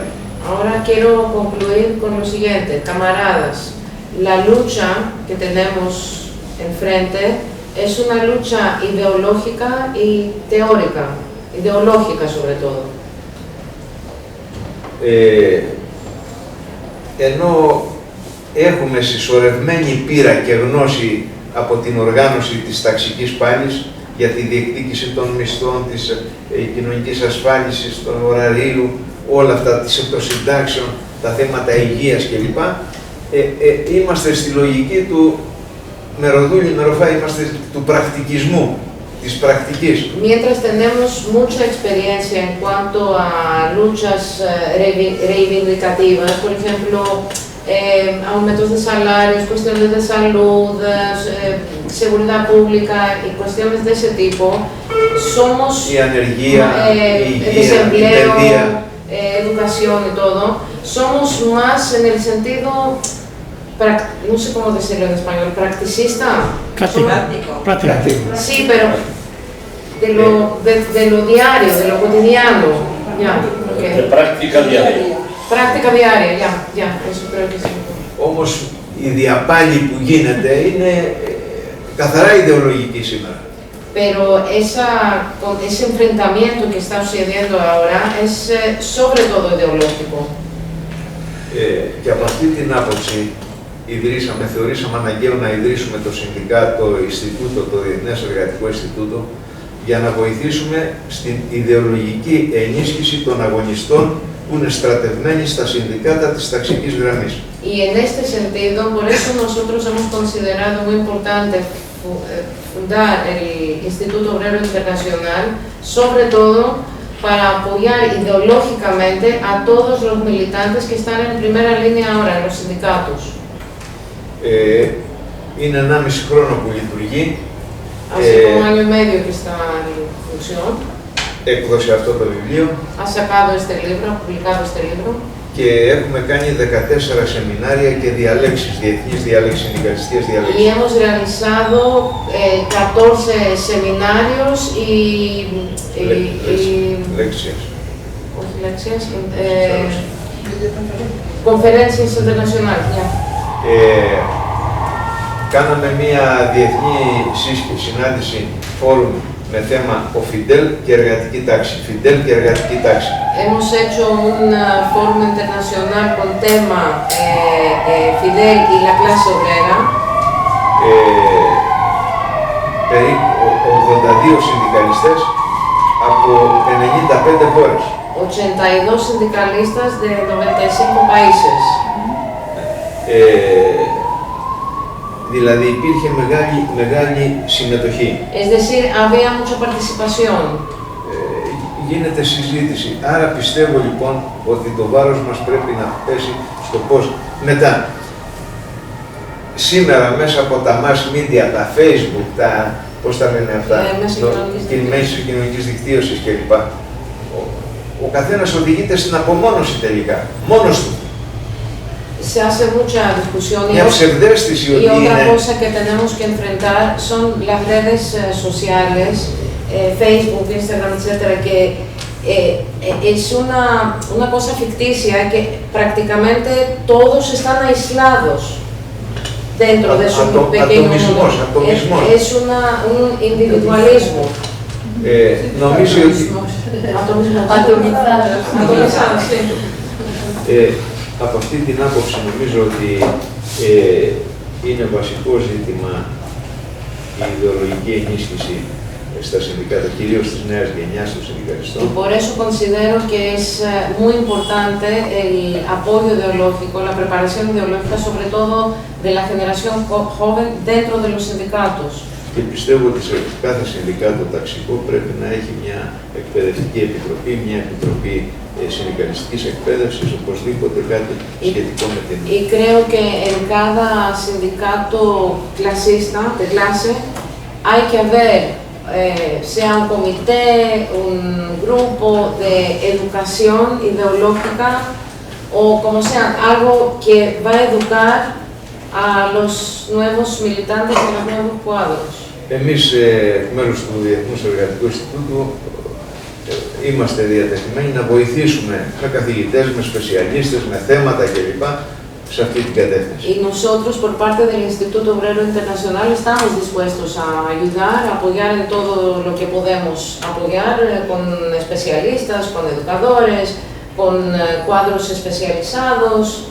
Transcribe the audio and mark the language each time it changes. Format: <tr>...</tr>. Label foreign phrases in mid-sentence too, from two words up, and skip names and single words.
<es>Ahora quiero concluir con lo siguiente, camaradas. La lucha que tenemos enfrente es una lucha ideológica y teórica, ideológica sobre todo.</es> <el>Ενώ έχουμε συσσωρευμένη πείρα και γνώση από την οργάνωση της ταξικής πάλης για τη διεκδίκηση των μισθών, της κοινωνικής ασφάλισης, των ωραρίου, όλα αυτά, των συντάξεων, τα θέματα υγείας κλπ. είμαστε στη λογική του μεροδούλη, μεροφά, είμαστε του πρακτικισμού, της πρακτικής.</el> <es>Mientras tenemos mucha experiencia en cuanto a luchas reivindicativas, por ejemplo, aumentos de salarios, cuestiones de salud, seguridad pública y cuestiones de ese tipo, somos</es> <el>Η ανεργία, η υγεία, η</el> <es>desempleo,</es> <el>παιδεία.</el> <es>educación y todo, somos más en el sentido, no sé cómo decirlo en español, practicista. Práctico. Sí, pero de lo diario, de lo cotidiano, ya. De práctica diaria. Práctica diaria, ya, eso creo que sí.</es> <el>Όμως η διαπάλη που γίνεται είναι καθαρά ιδεολογική σήμερα.</el> <es>Pero ese enfrentamiento que está sucediendo ahora es sobre todo ideológico.</es> <el>Και από αυτή την άποψη θεωρήσαμε αναγκαίο να ιδρύσουμε το Συνδικάτο Ινστιτούτο, το Διεθνές Εργατικό Ινστιτούτο, για να βοηθήσουμε στην ιδεολογική ενίσχυση των αγωνιστών που είναι στρατευμένοι στα συνδικάτα της ταξικής γραμμής.</el> <es>Y en este sentido, por eso nosotros hemos considerado muy importante fundar el Instituto Obrero Internacional, sobre todo para apoyar ideológicamente a todos los militantes que están en primera línea ahora en los sindicatos.</es> <el>Είναι 1,5 χρόνο που λειτουργεί.</el> <es>Hace como año y medio que está en función.</es> <el>Έκδοσε αυτό το βιβλίο.</el> <es>Ha sacado este libro, ha publicado este libro.</es> <el>Και έχουμε κάνει 14 σεμινάρια και διαλέξεις, διεθνείς διαλέξεις, συνδικαλιστικές διαλέξεις.</el> <es>Y hemos realizado 14 seminarios y lecciones. Conferencias internacionales, ya.</es> <el>Κάναμε μια διεθνή συνάντηση, φόρουμ, με θέμα ο Φιντέλ και εργατική τάξη. Φιντέλ και εργατική τάξη.</el> <es>Hemos hecho un foro internacional con tema Fidel y la clase obrera.</es> <el>Περίπου 82 συνδικαλιστές από 95 χώρες.</el> <es>82 sindicalistas de 95 países.</es> <el>Δηλαδή υπήρχε μεγάλη συμμετοχή.</el> <es>Es decir, había mucha participación.</es> <el>Γίνεται συζήτηση. Άρα πιστεύω λοιπόν ότι το βάρος μας πρέπει να πέσει στο πώς. Μετά, σήμερα μέσα από τα</el> <en>mass media,</en> <el>τα Facebook, πώς τα λένε αυτά, μέσω κοινωνικής δικτύωσης κλπ. Ο καθένας οδηγείται στην απομόνωση τελικά, μόνος του.</el> <es>Se hace mucha discusión y otra cosa que tenemos que enfrentar son las redes sociales, Facebook, Instagram, etcétera, que es una cosa ficticia que prácticamente todos están aislados dentro de su pequeño mundo. Es un individualismo.</es> <el>Νομίζω ότι από αυτή την άποψη νομίζω ότι είναι βασικό ζήτημα η ιδεολογική ενίσχυση στα συνδικάτα, κυρίως της νέας γενιάς των συνδικαλιστών.</el> <es>Y por eso considero que es muy importante el apoyo ideológico, la preparación ideológica, sobre todo de la generación joven dentro de los sindicatos.</es> <el>Και πιστεύω ότι σε κάθε συνδικάτο ταξικό πρέπει να έχει μια εκπαιδευτική επιτροπή, μια επιτροπή συνδικαλιστικής εκπαίδευσης, οπωσδήποτε κάτι σχετικό με την...</el> <es>Y creo que en cada sindicato clasista, de clase, hay que haber, sea un comité, un grupo de educación ideológica, o como sea, algo que va a educar a los nuevos militantes y a los nuevos cuadros.</es> <el>Εμείς, εκ μέρους του Διεθνούς Εργατικού Ινστιτούτου, είμαστε διατεθειμένοι να βοηθήσουμε με καθηγητές, με σπεσιαλίστες, με θέματα κλπ. Σε αυτή την κατεύθυνση.</el> <es>Y nosotros, por parte del Instituto Obrero Internacional, estamos dispuestos a ayudar, a apoyar en todo lo que podemos apoyar, con especialistas, con educadores, con cuadros especializados.</es>